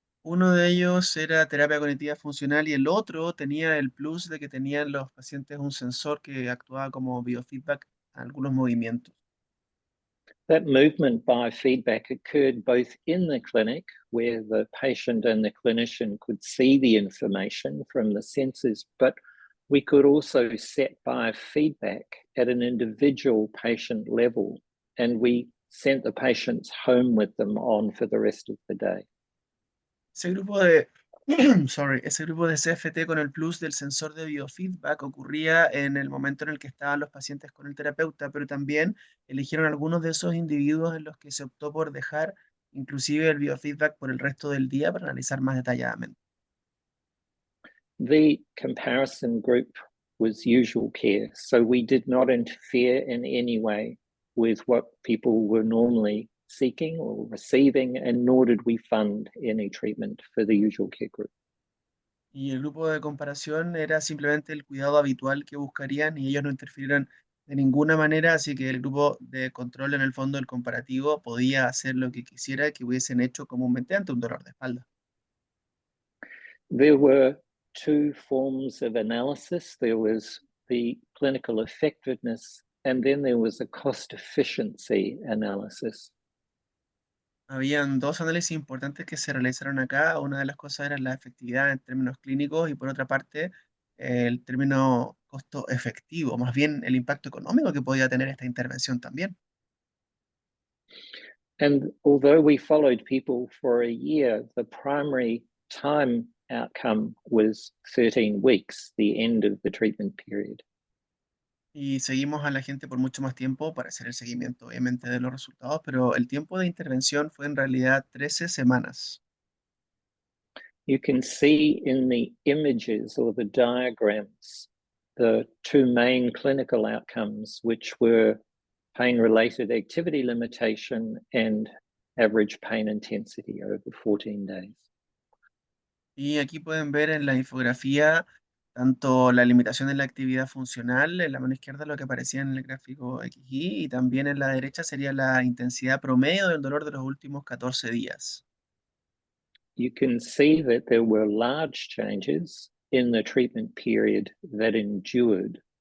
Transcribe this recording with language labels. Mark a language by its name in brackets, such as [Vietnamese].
[Spanish] Uno de ellos era terapia cognitiva funcional y el otro tenía el plus de que tenían los pacientes un sensor que actuaba como biofeedback a algunos movimientos. [English] That movement biofeedback occurred both in the clinic, where the patient and the clinician could see the information from the sensors, but we could also set biofeedback at an individual patient level, and we sent the patients home with them on for the rest of the day. [Spanish] Ese grupo de, ese grupo de CFT con el plus del sensor de biofeedback ocurría en el momento en el que estaban los pacientes con el terapeuta, pero también eligieron algunos de esos individuos en los que se optó por dejar inclusive el biofeedback por el resto del día para analizar más detalladamente. [English] The comparison group was usual care, so we did not interfere in any way with what people were normally seeking or receiving, and nor did we fund any treatment for the usual care group. [Spanish] Y el grupo de comparación era simplemente el cuidado habitual que buscarían y ellos no interfirieron de ninguna manera, así que el grupo de control en el fondo del comparativo podía hacer lo que quisiera que hubiesen hecho comúnmente ante un dolor de espalda. [English] There were 2 forms of analysis. There was the clinical effectiveness, and then there was a cost efficiency analysis. [Spanish] Habían 2 análisis importantes que se realizaron acá. Una de las cosas era la efectividad en términos clínicos y por otra parte el término costo efectivo, más bien el impacto económico que podía tener esta intervención también. [English] And although we followed people for a year, the primary time outcome was 13 weeks, the end of the treatment period. [Spanish] Y seguimos a la gente por mucho más tiempo para hacer el seguimiento, obviamente, de los resultados, pero el tiempo de intervención fue en realidad 13 semanas. [English] You can see in the images or the diagrams the 2 main clinical outcomes, which were pain-related activity limitation and average pain intensity over 14 days. [Spanish] Y aquí pueden ver en la infografía tanto la limitación en la actividad funcional, en la mano izquierda lo que aparecía en el gráfico XY, y también en la derecha sería la intensidad promedio del dolor de los últimos 14 días. [English] You can see that there were large changes in the treatment period that endured.